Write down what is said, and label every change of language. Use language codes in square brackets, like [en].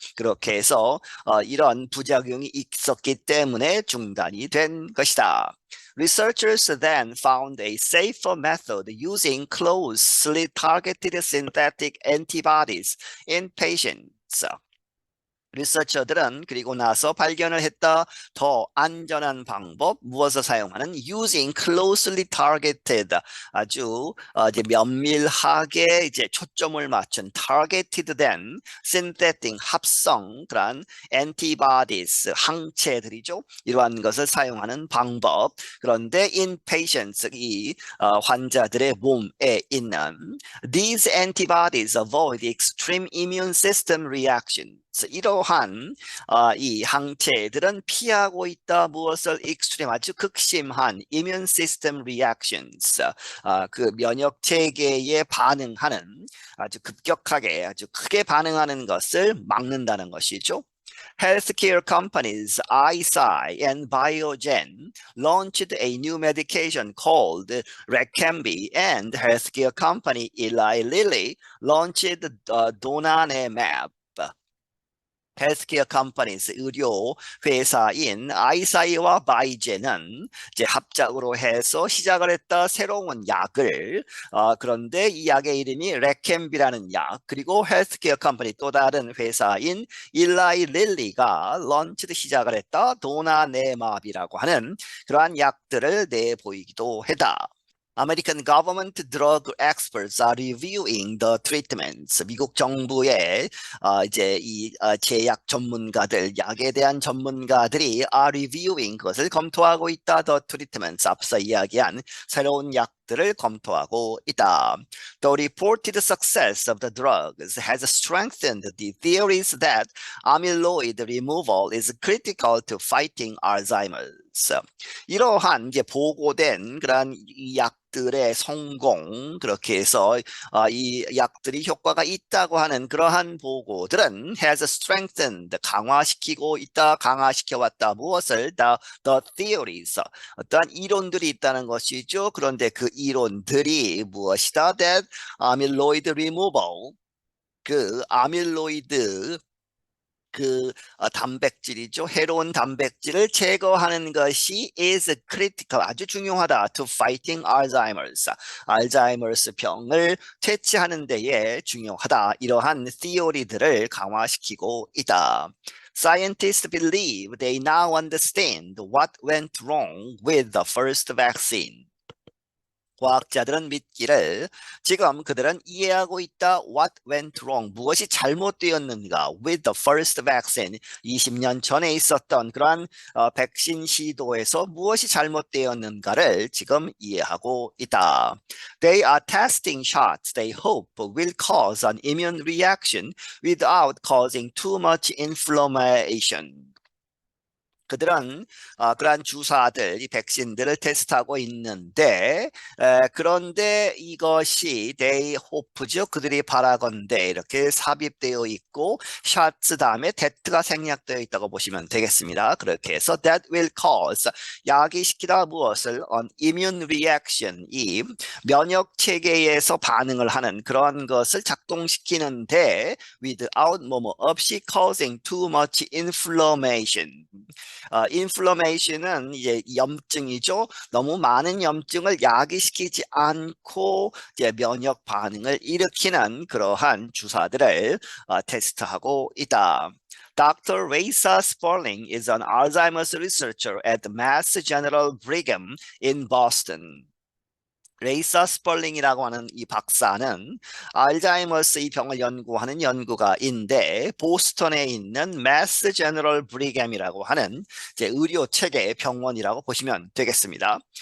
[ko] 그렇게 해서 이런 부작용이 있었기 때문에 중단이 된 것이다. [en] Researchers then found a safer method using closely targeted synthetic antibodies in patients. [ko] 리서처들은 그리고 나서 발견을 했다. 더 안전한 방법, 무엇을 사용하는? [en] Using closely targeted, [ko] 아주 이제 면밀하게 이제 초점을 맞춘 [en] targeted then synthetic [ko] 합성 그런 antibodies 항체들이죠. 이러한 것을 사용하는 방법. 그런데 [en] in patients [ko] 이 환자들의 몸에 있는 [en] these antibodies avoid extreme immune system reaction. [ko] 이러한 이 항체들은 피하고 있다. 무엇을 extreme 아주 극심한 [en] immune system reactions [ko] 그 면역 체계에 반응하는 아주 급격하게 아주 크게 반응하는 것을 막는다는 것이죠. [en] Healthcare companies Eisai and Biogen launched a new medication called Leqembi, and healthcare company Eli Lilly launched donanemab. [ko] 헬스케어 컴퍼니스 의료 회사인 아이사이와 바이젠은 이제 합작으로 해서 시작을 했다 새로운 약을 그런데 이 약의 이름이 레캠비라는 약 그리고 헬스케어 컴퍼니 또 다른 회사인 일라이 릴리가 런치드 시작을 했다 도나네맙이라고 하는 그러한 약들을 내보이기도 했다. [en] American government drug experts are reviewing the treatments. [ko] 미국 정부의 이제 이 제약 전문가들, 약에 대한 전문가들이 [en] are reviewing [ko] 그것을 검토하고 있다. [en] The treatments [ko] 앞서 이야기한 새로운 약들을 검토하고 있다. [en] The reported success of the drugs has strengthened the theories that amyloid removal is critical to fighting Alzheimer's. [ko] 이러한 이제 보고된 그런 이 약들의 성공 그렇게 해서 이 약들이 효과가 있다고 하는 그러한 보고들은 [en] has strengthened [ko] 강화시키고 있다 강화시켜 왔다 무엇을 [en] the theories [ko] 어떠한 이론들이 있다는 것이죠. 그런데 그 이론들이 무엇이다? [en] That amyloid removal [ko] 그 아밀로이드 그 단백질이죠. 해로운 단백질을 제거하는 것이 [en] is critical [ko] 아주 중요하다 [en] to fighting Alzheimer's [ko] 알츠하이머스 병을 퇴치하는 데에 중요하다. 이러한 theory들을 강화시키고 있다. [en] Scientists believe they now understand what went wrong with the first vaccine. [ko] 과학자들은 믿기를 지금 그들은 이해하고 있다. [en] What went wrong? [ko] 무엇이 잘못되었는가? [en] With the first vaccine. [ko] 20년 전에 있었던 그러한 백신 시도에서 무엇이 잘못되었는가를 지금 이해하고 있다. [en] They are testing shots they hope will cause an immune reaction without causing too much inflammation. [ko] 그들은 그러한 주사들, 이 백신들을 테스트하고 있는데 그런데 이것이 [en] they hope [ko] 죠. 그들이 바라건대 이렇게 삽입되어 있고 샷스 다음에 that가 생략되어 있다고 보시면 되겠습니다. 그렇게 해서 [en] that will cause [ko] 야기시키다 무엇을 [en] an immune reaction [ko] 이 면역 체계에서 반응을 하는 그런 것을 작동시키는데 without 뭐뭐 없이 [en] causing too much inflammation [ko] 인플러메이션은 이제 염증이죠. 너무 많은 염증을 야기시키지 않고 이제 면역 반응을 일으키는 그러한 주사들을 테스트하고 있다. [en] Dr. Raisa Sperling is an Alzheimer's researcher at Mass General Brigham in Boston. [ko] 레이사 스펄링이라고 하는 이 박사는 알츠하이머스 이 병을 연구하는 연구가인데 보스턴에 있는 마스 제너럴 브리갬이라고 하는 이제 의료 체계 병원이라고 보시면 되겠습니다.